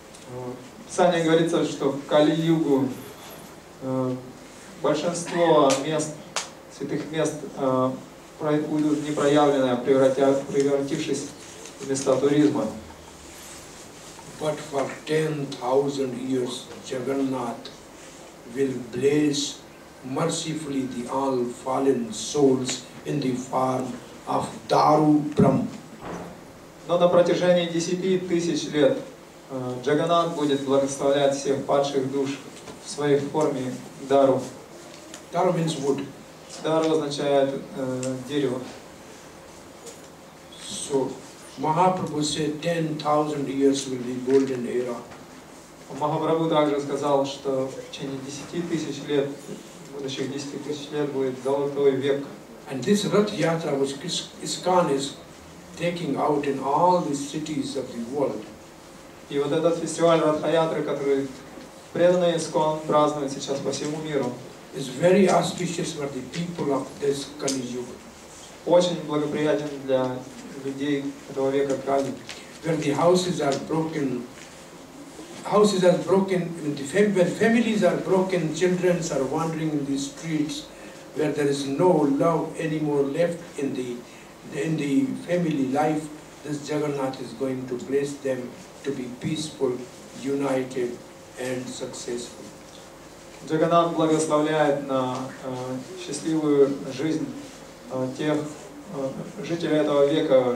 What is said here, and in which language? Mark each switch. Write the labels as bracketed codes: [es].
[ru] В Писании говорится, что в Кали-югу большинство мест, святых мест уйдут непроявленные, превратившись в места туризма. [en] But for 10,000 years, Jagannath will bless mercifully the all fallen souls in the form of Daru Brahm. [ru] Но на протяжении 10 тысяч лет Джаганнат будет благословлять всех падших душ в своей форме Дару. [en] Daru means wood. [ru] Дару означает дерево. [en] So Mahaprabhu said 10,000 years will be golden era. [ru] Махапрабху также сказал, что в течение 10 тысяч лет, будущих 10 тысяч лет будет золотой век. [en] And this Rath Yatra which ISKCON is taking out in all the cities of the world. [ru] И вот этот фестиваль Радха-ятры, который преданные ISKCON празднуют сейчас по всему миру, [en] is very auspicious for the people of this Kali Yuga. [ru] очень благоприятен для людей этого века Кали. [en] When the houses are broken, when families are broken, children are wandering in the streets, where there is no love anymore left in the family life, this Jagannath is going to bless them to be peaceful, united and successful. [ru] Джаганнат благословляет на счастливую жизнь тех жителей этого века.